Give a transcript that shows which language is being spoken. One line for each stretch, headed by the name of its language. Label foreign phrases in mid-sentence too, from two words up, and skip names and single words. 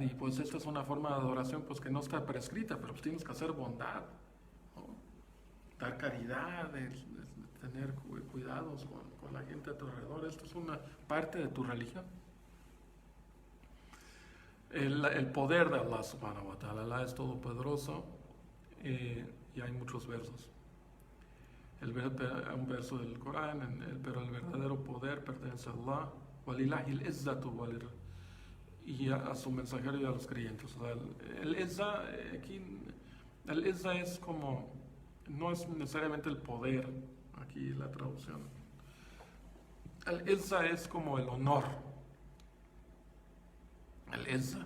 Spanish: Y pues esta es una forma de adoración pues que no está prescrita, pero pues tienes que hacer bondad, ¿no? Dar caridad, tener cuidados con la gente a tu alrededor. Esto es una parte de tu religión. El poder de
Arabic: الله سبحانه وتعالى.
Spanish: Allah es todopoderoso, y hay muchos versos. Un verso del Corán, pero el verdadero poder pertenece a Allah,
Arabic: ولله العزة
Spanish: y a su mensajero y a los creyentes. O sea, el izza aquí El Izza es como, no es necesariamente el poder, aquí la traducción. El Izza es como el honor, el Izza.